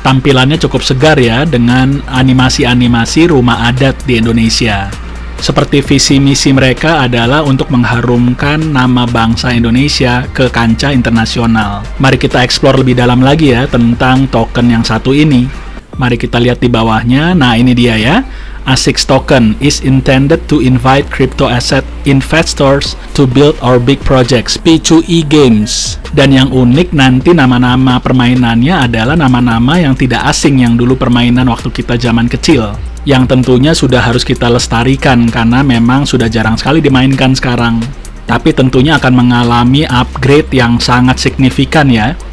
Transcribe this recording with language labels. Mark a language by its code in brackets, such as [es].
[id] Tampilannya cukup segar ya, dengan animasi-animasi rumah adat di Indonesia. Seperti visi misi mereka adalah untuk mengharumkan nama bangsa Indonesia ke kancah internasional. Mari kita explore lebih dalam lagi ya tentang token yang satu ini. Mari kita lihat di bawahnya. Nah, ini dia ya. [en] ASICS Token is intended to invite crypto asset investors to build our big projects, P2E Games. [id] Dan yang unik nanti nama-nama permainannya adalah nama-nama yang tidak asing yang dulu permainan waktu kita zaman kecil. Yang tentunya sudah harus kita lestarikan karena memang sudah jarang sekali dimainkan sekarang. Tapi tentunya akan mengalami upgrade yang sangat signifikan ya.